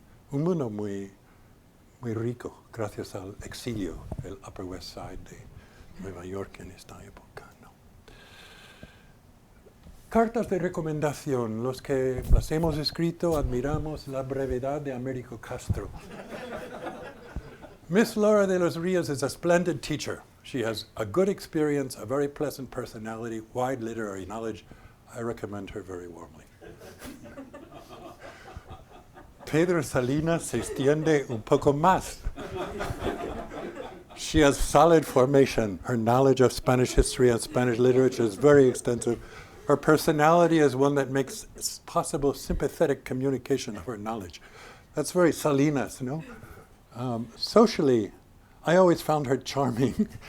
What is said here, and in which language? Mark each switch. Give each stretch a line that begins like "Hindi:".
Spanish: Un mundo muy, muy rico gracias al exilio del Upper West Side de Nueva York en esta época, ¿no? Cartas de recomendación. Los que las hemos escrito admiramos la brevedad de Américo Castro.
English: Miss Laura de los Rios is a splendid teacher. She has a good experience, a very pleasant personality, wide literary knowledge. I recommend her very warmly.
Spanish: Pedro Salinas se extiende un poco más.
English: She has solid formation. Her knowledge of Spanish history and Spanish literature is very extensive. Her personality is one that makes possible sympathetic communication of her knowledge. That's very Salinas, no? Socially, I always found her charming.